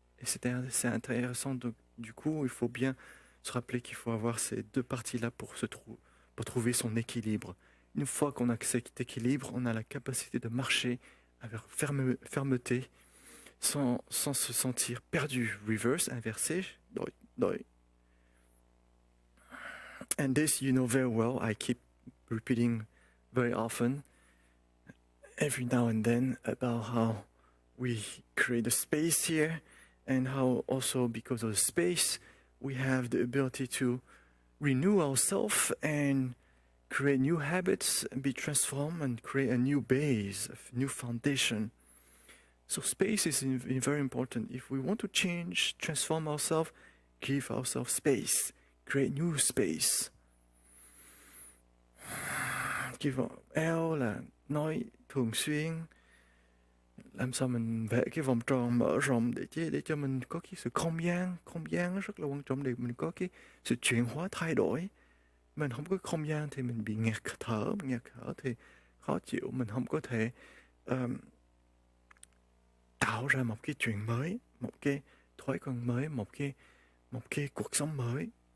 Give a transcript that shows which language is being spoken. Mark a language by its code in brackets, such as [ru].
[fr] Et c'est intéressant. Donc, du coup, il faut bien se rappeler qu'il faut avoir ces deux parties-là pour trouver son équilibre. Une fois qu'on a cet équilibre, on a la capacité de marcher avec fermeté, sans se sentir perdu. [en] Reverse, inversé. Doi. And this you know very well. I keep repeating very often, every now and then, about how we create a space here, and how also because of the space, we have the ability to renew ourselves and create new habits, be transformed, and create a new base, a new foundation. So space is very important. If we want to change, transform ourselves, give ourselves space, create new space. [vi] Give L là nói thường xuyên, làm sao mình vẽ cái vòng tròn mở rộng để cho mình có cái sự không gian rất là quan trọng, để mình có cái sự chuyển hóa thay đổi. Mình không có không gian thì mình bị ngạt thở thì khó chịu, mình không có thể tạo ra một cái chuyện mới, một cái thói quen mới, một cái cuộc sống mới.